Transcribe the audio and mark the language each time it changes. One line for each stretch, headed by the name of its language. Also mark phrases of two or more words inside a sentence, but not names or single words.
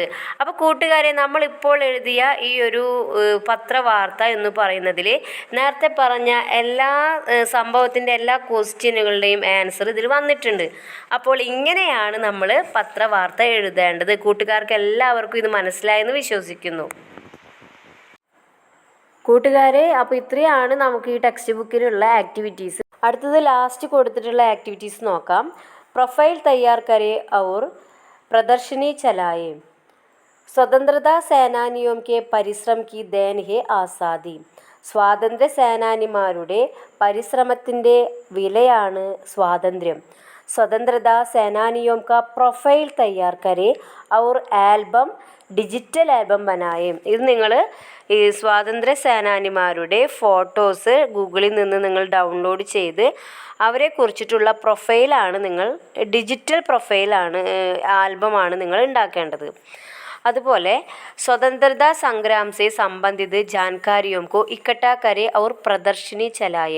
Malayalam: അപ്പോൾ കൂട്ടുകാരെ, നമ്മളിപ്പോൾ എഴുതിയ ഈ ഒരു പത്രവാർത്ത എന്ന് പറയുന്നതിൽ നേരത്തെ പറഞ്ഞ എല്ലാ സംഭവത്തിൻ്റെ എല്ലാ ക്വസ്റ്റ്യനുകളുടെയും ആൻസർ ഇതിൽ വന്നിട്ടുണ്ട്. അപ്പോൾ ഇങ്ങനെയാണ് നമ്മൾ പത്രവാർത്ത എഴുതേണ്ടത്. കൂട്ടുകാർക്ക് എല്ലാവർക്കും ഇത് മനസ്സിലായെന്ന് വിശ്വസിക്കുന്നു. കൂട്ടുകാരെ, അപ്പോൾ ഇത്രയാണ് നമുക്ക് ഈ
English: text book activities.
Malayalam: അടുത്തത് ലാസ്റ്റ് കൊടുത്തിട്ടുള്ള ആക്ടിവിറ്റീസ് നോക്കാം.
Hindi: प्रोफाइल तैयार करें और प्रदर्शनी चलाएं. स्वतंत्रता सेनानियों के परिश्रम की देन है आज़ादी.
Malayalam: സ്വാതന്ത്ര്യ സേനാനിമാരുടെ പരിശ്രമത്തിൻ്റെ വിലയാണ് സ്വാതന്ത്ര്യം.
Hindi: स्वतंत्रता सेनानियों का प्रोफाइल तैयार करें और एल्बम
English: digital album
Hindi: ബനായേം.
Malayalam: ഇത് നിങ്ങൾ ഈ സ്വാതന്ത്ര്യ സേനാനിമാരുടെ ഫോട്ടോസ് ഗൂഗിളിൽ നിന്ന് നിങ്ങൾ ഡൗൺലോഡ് ചെയ്ത് അവരെ കുറിച്ചിട്ടുള്ള പ്രൊഫൈലാണ് നിങ്ങൾ,
English: digital profile,
Malayalam: ആൽബമാണ് നിങ്ങൾ ഉണ്ടാക്കേണ്ടത്.
Hindi: അതുപോലെ स्वतंत्रता संग्राम से संबंधित जानकारियों को इकट्ठा करें और प्रदर्शनी चलाएं.